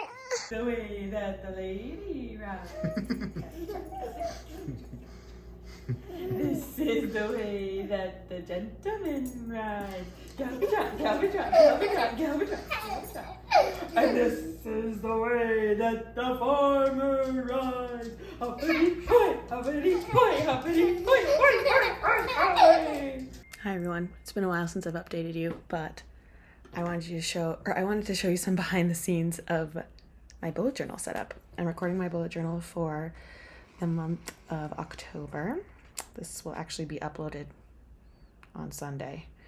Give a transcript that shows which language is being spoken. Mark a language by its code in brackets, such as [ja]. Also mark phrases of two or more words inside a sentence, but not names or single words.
[en] The way that the lady rides. This is the way that the gentleman rides. Gallop trot, gallop trot, gallop trot, gallop trot, gallop trot. And this is the way that the farmer rides. Hoppity hoy, hoppity hoy, hoppity hoy, hoy, hoy, hoy, hoy. Hi everyone. It's been a while since I've updated you, but I wanted to show you some behind the scenes of my bullet journal setup. I'm recording my bullet journal for the month of October. This will actually be uploaded on Sunday.